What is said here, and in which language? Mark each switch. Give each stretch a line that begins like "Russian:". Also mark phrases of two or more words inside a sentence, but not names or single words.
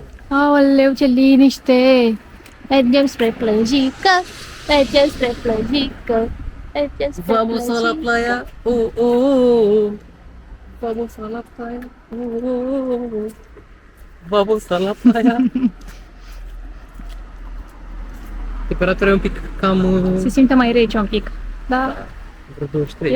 Romanian: Aoleu, ce liniște! Mergem spre plăjică, mergem spre plăjică, mergem spre
Spanish: Vamos a la playa, oh, oh, oh. Vamos a la playa, oh, oh, oh. Vamos a la playa.
Romanian: Temperatura e un pic cam... Se simte mai rece un pic, dar vreo 23.